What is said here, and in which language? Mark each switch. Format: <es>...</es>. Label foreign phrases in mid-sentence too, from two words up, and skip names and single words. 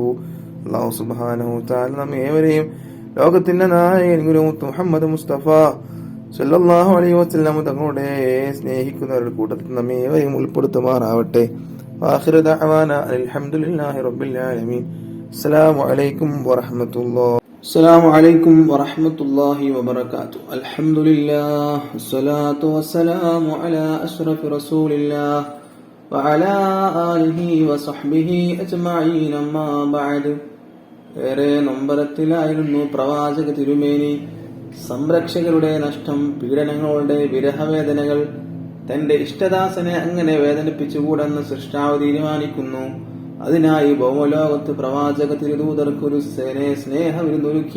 <ml>അല്ലാഹു</ml> <ar>سبحانه وتعالى</ar> <ml>നമ്മെ ഏവരെയും ലോകത്തിന്റെ നായകൻ ഗുരു മുഹമ്മദ് മുസ്തഫ</ml> <ar>صلى الله عليه وسلم</ar> <ml>തങ്ങളുടെ സ്നേഹിക്കുന്നവരുടെ കൂട്ടത്തിൽ നമ്മെ ഏവരെയും ഉൾപ്പെടുത്തുമാറാവട്ടെ.</ml> <ar>آخر دعوانا الحمد لله رب العالمين. السلام عليكم ورحمة الله. السلام عليكم ورحمة الله وبركاته. الحمد لله والصلاة والسلام على أشرف رسول الله وعلى آله وصحبه أجمعين أما بعد.</ar> <ml>ഏറെ നൊമ്പരത്തിലായിരുന്നു പ്രവാചക തിരുമേനി. സംരക്ഷകരുടെ നഷ്ടം, പീഡനങ്ങളുടെ വിരഹവേദനകൾ തന്റെ ഇഷ്ടദാസനെ അങ്ങനെ വേദനിപ്പിച്ചുകൂടെന്ന് സൃഷ്ടാവ് തീരുമാനിക്കുന്നു. അതിനായി ഭൗമലോകത്ത് പ്രവാചക തിരുദൂതർക്കൊരു സ്നേഹവിരുന്നൊരുക്കി.</ml>